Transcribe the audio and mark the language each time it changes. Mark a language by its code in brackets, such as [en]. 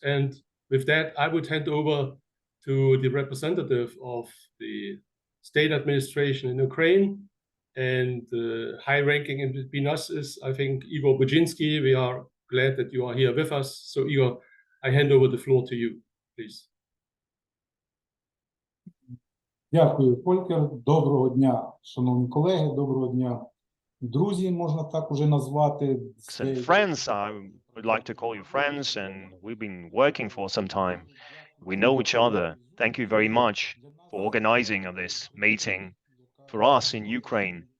[en] And with that, I would hand over to the representative of the state administration in Ukraine, and the high ranking in between us is, I think, Igor Budzinski. We are glad that you are here with us. So Igor, I hand over the floor to you, please. [uk] Дякую, Фолькер. Доброго дня, шановні колеги, доброго дня, друзі, можна так уже назвати. [en] Friends, I would like to call you friends, and we've been working for some time. We know each other. Thank you very much for organizing of this meeting for us in Ukraine.